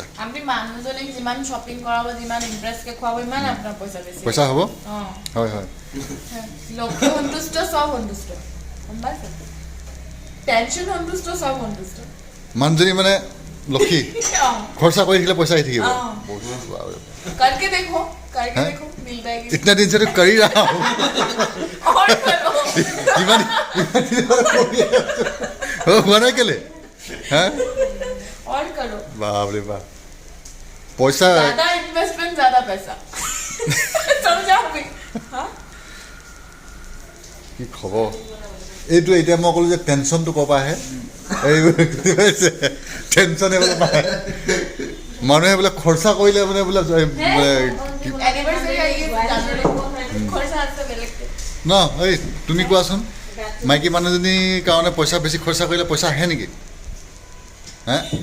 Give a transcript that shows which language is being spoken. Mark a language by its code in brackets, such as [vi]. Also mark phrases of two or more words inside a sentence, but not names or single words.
[as] আপুনি মানুহজনীক যিমান শ্বপিং কৰাব যিমান ইণ্টাৰেষ্টকে খুৱাব ইমান আপোনাৰ পইচা বেছি পইচা হ'ব অঁ হয় হয় লোকে সন্তুষ্ট চব সন্তুষ্ট গম পাইছে টেনশ্যন সন্তুষ্ট চব সন্তুষ্ট মানুহজনী মানে লক্ষী খৰচা কৰি থাকিলে পইচা আহি থাকিব [hi] करके देखो मिलता है कि इतना दिन से तो कर ही रहा हूँ और करो हुआ ना केले हैं और करो बाप रे बाप पैसा ज्यादा इन्वेस्टमेंट ज्यादा पैसा समझा भी हाँ [as] কি খবৰ এইটো এতিয়া মই ক'লো যে টেনশ্যনটো ক'ৰ পৰা আহে এইবোৰ টেনশ্যন এইবোৰ পায় মানুহে বোলে খৰচা কৰিলে মানে বোলে ন এই তুমি কোৱাচোন মাইকী মানুহজনীৰ কাৰণে পইচা বেছি খৰচা কৰিলে পইচা আহে নেকি হে